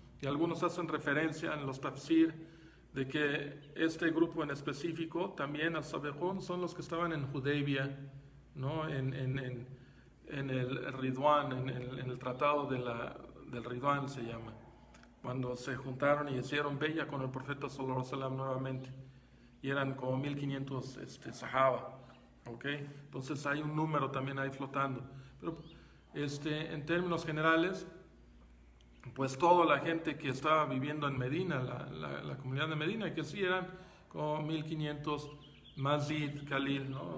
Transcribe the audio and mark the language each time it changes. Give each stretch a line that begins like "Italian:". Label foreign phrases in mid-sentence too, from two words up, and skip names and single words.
Spanish: Y algunos hacen referencia en los tafsir de que este grupo en específico, también al-Sabiqun, son los que estaban en Hudaybiyah, ¿no? En el Ridwan, en el tratado del Ridwan se llama, cuando se juntaron y hicieron bella con el profeta
Arabic: صلى الله عليه وسلم
Spanish: nuevamente, y eran como 1500 sahaba, ¿ok? Entonces hay un número también ahí flotando, pero en términos generales, pues toda la gente que estaba viviendo en Medina, la comunidad de Medina, que sí eran como 1500, Mazid, Khalil, ¿no?